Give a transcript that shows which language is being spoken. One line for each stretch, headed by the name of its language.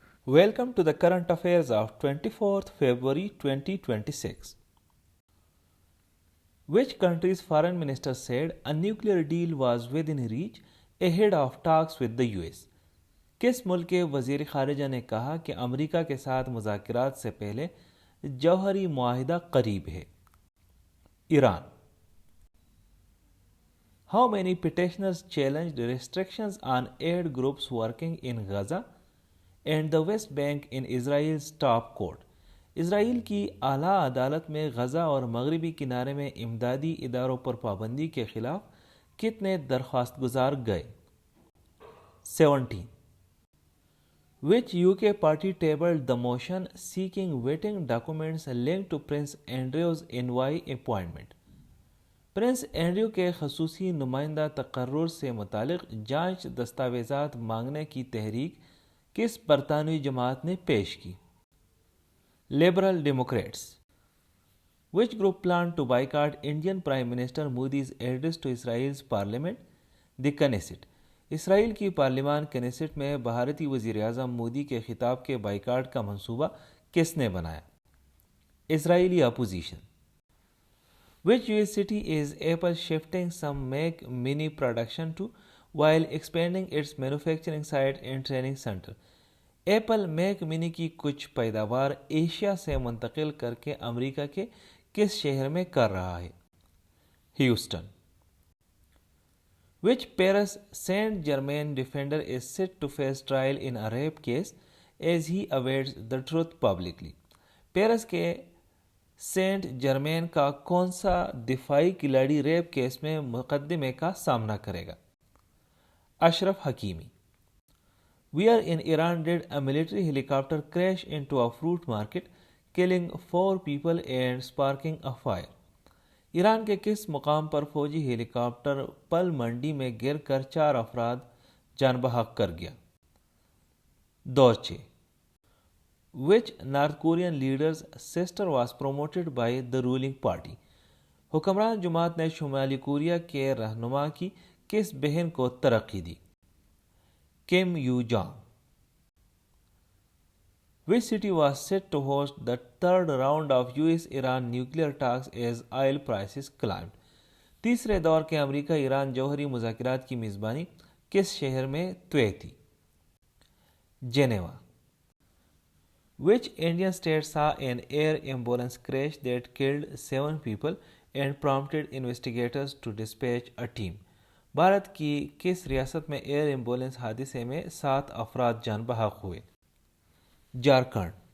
English: Welcome to the current affairs of 24th February 2026. Which country's foreign minister said a nuclear deal was within reach ahead of talks with the US?
Urdu: کس ملک کے وزیر خارجہ نے کہا کہ امریکہ کے ساتھ مذاکرات سے پہلے جوہری معاہدہ قریب ہے؟ Iran.
English: How many petitioners challenged restrictions on aid groups working in Gaza and the West Bank in Israel's top court?
Urdu: اسرائیل کی اعلیٰ عدالت میں غزہ اور مغربی کنارے میں امدادی اداروں پر پابندی کے خلاف کتنے درخواست گزار گئے؟ 17.
English: Which UK party tabled the motion seeking vetting documents linked to Prince Andrew's envoy appointment?
Urdu: Prince Andrew کے خصوصی نمائندہ تقرر سے متعلق جانچ دستاویزات مانگنے کی تحریک کس برطانوی جماعت نے پیش کی؟ Liberal Democrats.
English: Which group planned to boycott Indian Prime Minister Modi's address to Israel's parliament? The Knesset.
Urdu: اسرائیل کی پارلیمان کنیسٹ میں بھارتی وزیر اعظم مودی کے خطاب کے بائیکاٹ کا منصوبہ کس نے بنایا؟ اسرائیلی opposition.
English: Which US city is Apple shifting some Mac Mini production to while expanding its manufacturing site and training center?
Urdu: Apple make money کی کچھ پیداوار ایشیا سے منتقل کر کے امریکہ کے کس شہر میں کر رہا ہے؟ Houston.
English: Which Paris Saint-Germain defender is set to face trial in a rape case as he awaits the truth publicly?
Urdu: Paris کے سینٹ جرمین کا کون سا دفاعی کھلاڑی ریپ کیس میں مقدمے کا سامنا کرے گا؟ اشرف حکیمی.
English: Where in Iran did a military helicopter crash into a fruit market, killing 4 people and sparking a fire?
Urdu: Iran کے کس مقام پر فوجی ہیلی کاپٹر پل منڈی میں گر کر 4 افراد جان بحق کر گیا؟ دوچے.
English: Which North Korean leader's sister was promoted by the ruling party?
Urdu: حکمران جماعت نے شمالی کوریا کے رہنما کی کس بہن کو ترقی دی؟ Came you جانگ.
English: Which city was set to host the third round of US-Iran nuclear talks as oil prices climbed?
Urdu: تیسرے دور کے امریکہ ایران جوہری مذاکرات کی میزبانی کس شہر میں طے تھی؟ Geneva.
English: Which Indian state saw an air ambulance crash that killed 7 people and prompted investigators to dispatch a team?
Urdu: Bharat کی کس ریاست میں ایئر ایمبولینس حادثے میں 7 افراد جان بحق ہوئے؟ جھارکھنڈ.